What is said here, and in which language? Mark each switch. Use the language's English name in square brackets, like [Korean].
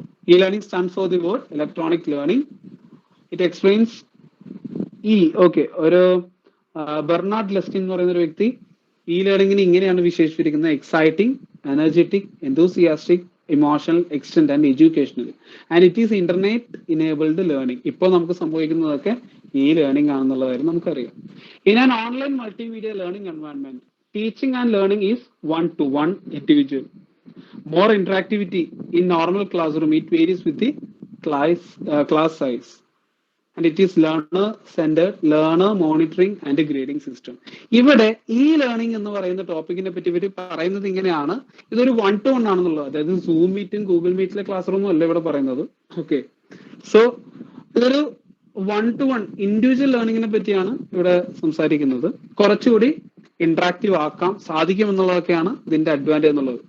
[English] E learning stand for the word electronic learning. It explains [Malayalam] okay, ഒരു Bernard Lestin എന്ന് പറയുന്ന ഒരു വ്യക്തി ഇ ലേണിംഗിനെ ഇങ്ങനെയാണ് വിശേഷിപ്പിച്ചിരിക്കുന്നത്: exciting [English] energetic, enthusiastic, emotional, extent and educational. And it is internet enabled learning. [Malayalam] ഇപ്പോൾ നമുക്ക് സംഭവിക്കുന്നതൊക്കെ ഈ ലേണിംഗ് ആണെന്നുള്ള കാര്യം നമുക്കറിയാം. [English] In an online multimedia learning environment, teaching and learning is one-to-one individual. More interactivity in normal classroom, it varies with the class size. And it is learner centered, learner monitoring and grading system. [Malayalam] ഇവിടെ ഈ learning എന്ന് പറയുന്ന ടോപ്പിക്കിനെ പറ്റി ഇവർ പറയുന്നത് ഇങ്ങനെയാണ്, ഇതൊരു 1-to-1 ആണെന്നുള്ളത്. അതായത് സൂം മീറ്റും ഗൂഗിൾ മീറ്റിലെ ക്ലാസ് റൂമും അല്ല ഇവിടെ പറയുന്നത്. ഓക്കെ, സോ ഇതൊരു 1-to-1 ഇൻഡിവിജ്വൽ ലേണിംഗിനെ പറ്റിയാണ് ഇവിടെ സംസാരിക്കുന്നത്. കുറച്ചുകൂടി ഇന്ററാക്റ്റീവ് ആക്കാം സാധിക്കും എന്നുള്ളതൊക്കെയാണ് ഇതിന്റെ അഡ്വാൻറ്റേജ് എന്നുള്ളത്.